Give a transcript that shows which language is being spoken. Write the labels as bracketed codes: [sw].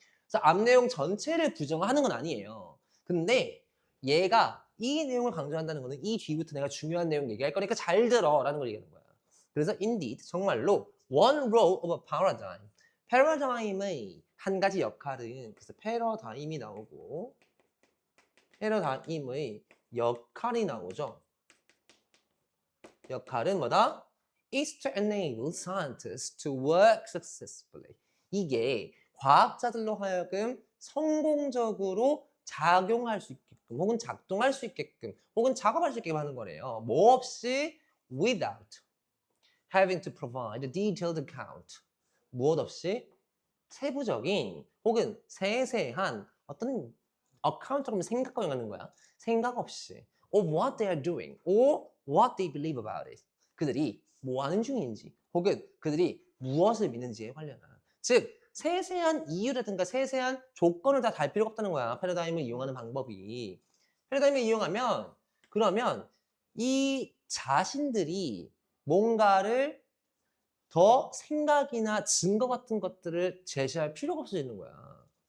[ko] 그래서 앞 내용 전체를 부정하는 건 아니에요. 근데 얘가 이 내용을 강조한다는 거는 이 뒤부터 내가 중요한 내용 얘기할 거니까 잘 들어 라는 걸 얘기하는 거야. 그래서 [en] indeed [ko] 정말로 [en] one role of a paradigm [ko] 패러다임의 한 가지 역할은 그래서 패러다임이 나오고 패러다임의 역할이 나오죠. 역할은 뭐다? [en] is to enable scientists to work successfully. [ko] 이게 과학자들로 하여금 성공적으로 작용할 수 있게끔 혹은 작동할 수 있게끔 혹은 작업할 수 있게끔 하는 거래요. 뭐 없이 [en] without having to provide a detailed account. [ko] 무엇 없이 세부적인 혹은 세세한 어떤 account라고 하면 생각과 연관하는 거야. 생각 없이 [en] of what they are doing or what they believe about it. [ko] 그들이 뭐 하는 중인지 혹은 그들이 무엇을 믿는지에 관련한 즉 세세한 이유라든가 세세한 조건을 다 달 필요가 없다는 거야. 패러다임을 이용하는 방법이. 패러다임을 이용하면 그러면 이 자신들이 뭔가를 더 생각이나 증거 같은 것들을 제시할 필요가 없어지는 거야.